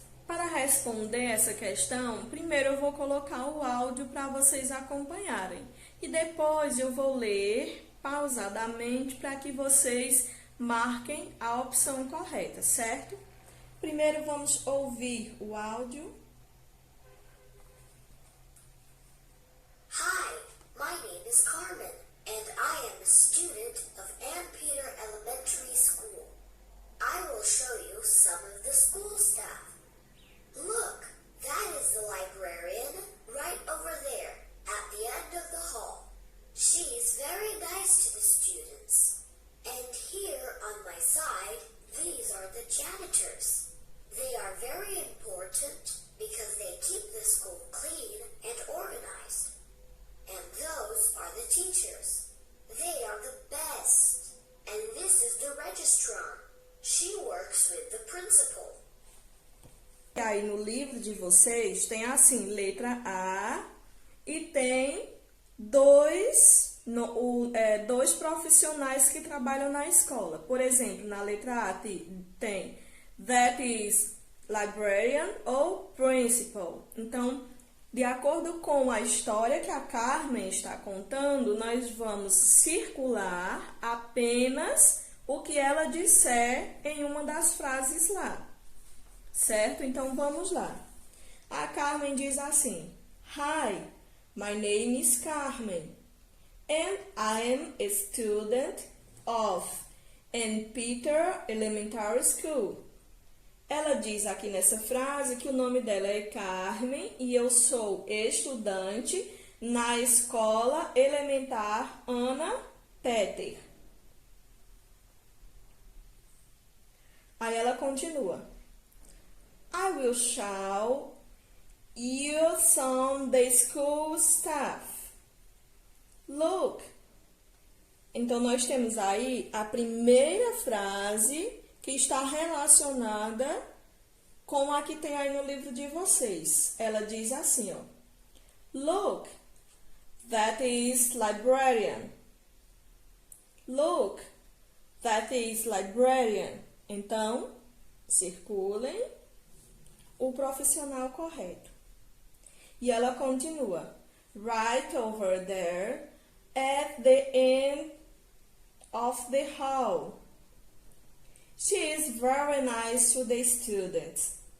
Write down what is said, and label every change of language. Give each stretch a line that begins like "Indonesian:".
Portuguese: Para responder essa questão, primeiro eu vou colocar o áudio para vocês acompanharem e depois eu vou ler pausadamente para que vocês marquem a opção correta, certo? Primeiro vamos ouvir o áudio.
English: Hi, my name is Carmen, and I am a student of Ann Peter Elementary School. I will show you some of the school staff. Look, that is the librarian right over there at the end of the hall. She is very nice to the students. And here on my side, these are the janitors. They are very important because they keep the school clean and organized. And those are the teachers. They are the best. And this is the registrar. She works with the principal.
Portuguese: E aí no livro de vocês tem assim, letra A e tem dois profissionais que trabalham na escola. Por exemplo, na letra A tem
English: that is librarian
Portuguese: ou principal. Então, de acordo com a história que a Carmen está contando, nós vamos circular apenas o que ela disser em uma das frases lá. Certo? Então, vamos lá. A Carmen diz assim:
English: Hi, my name is Carmen, and I am a student of Ann Peter Elementary School.
Portuguese: Ela diz aqui nessa frase que o nome dela é Carmen e eu sou estudante na escola elementar Anna Peter. Aí ela continua.
English: I will show you some the school staff. Look.
Portuguese: Então, nós temos aí a primeira frase que está relacionada com a que tem aí no livro de vocês. Ela diz assim, ó.
English: Look, that is librarian. Look, that is librarian.
Portuguese: Então, circulem o profissional correto. E ela continua.
English: Right over there at the end of the hall. She is very nice to the students.